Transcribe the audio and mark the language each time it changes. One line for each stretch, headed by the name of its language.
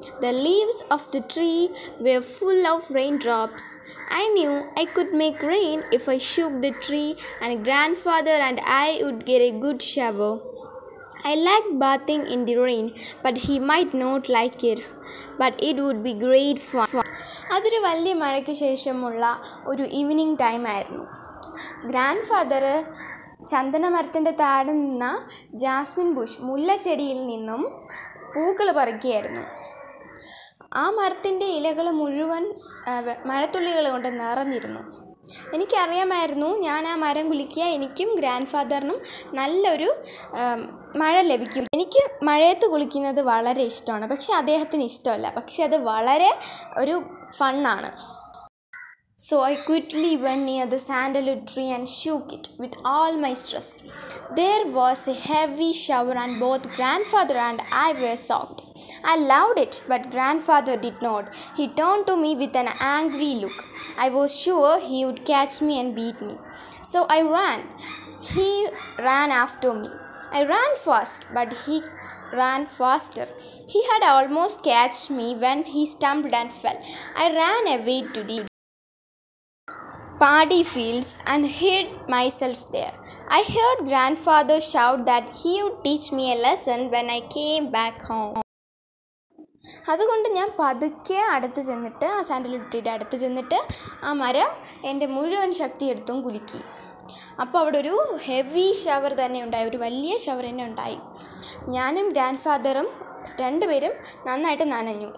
English: The leaves of the tree were full of raindrops. I knew I could make rain if I shook the tree, and grandfather and I would get a good shower. I liked bathing in the rain, but he might not like it. But it would be great fun.
Malayalam: അതൊരു വലിയ മഴയ്ക്ക് ശേഷമുള്ള ഒരു evening time ആയിരുന്നു. Grand father ചന്ദന മരത്തിൻ്റെ താഴെ നിന്ന Jasmine Bush മുല്ലച്ചെടിയിൽ നിന്നും പൂക്കൾ പറിക്കുകയായിരുന്നു. ആ മരത്തിൻ്റെ ഇലകൾ മുഴുവൻ മഴത്തുള്ളികൾ കൊണ്ട് നിറഞ്ഞിരുന്നു. എനിക്കറിയാമായിരുന്നു ഞാൻ ആ മരം കുലുക്കിയ എനിക്കും ഗ്രാൻഡ് ഫാദറിനും നല്ലൊരു മഴ ലഭിക്കും. എനിക്ക് മഴയത്ത് കുളിക്കുന്നത് വളരെ ഇഷ്ടമാണ്, പക്ഷെ അദ്ദേഹത്തിന് ഇഷ്ടമല്ല. പക്ഷെ അത് വളരെ ഒരു ഫണ്ണാണ്.
English: So I quickly went near the sandalwood tree and shook it with all my stress. There was a heavy shower and both grandfather and I were soaked. I loved it, but grandfather did not. He turned to me with an angry look. I was sure he would catch me and beat me. So I ran. He ran after me. I ran fast, but he ran faster. He had almost catched me when he stumbled and fell. I ran away to the paddy fields and hid myself there. I heard grandfather shout that he would teach me a lesson when I came back home.
Malayalam: അതുകൊണ്ട് ഞാൻ പതുക്കെ അടുത്ത് ചെന്നിട്ട് ആ sandalwood ട്രീയുടെ അടുത്ത് ചെന്നിട്ട് ആ മരം എൻ്റെ മുഴുവൻ ശക്തി എടുത്തും കുലുക്കി. അപ്പോൾ അവിടെ ഒരു ഹെവി ഷവർ തന്നെ ഉണ്ടായി, ഒരു വലിയ ഷവർ തന്നെ ഉണ്ടായി. ഞാനും ഗ്രാൻഡ് ഫാദറും രണ്ടുപേരും നന്നായിട്ട് നനഞ്ഞു.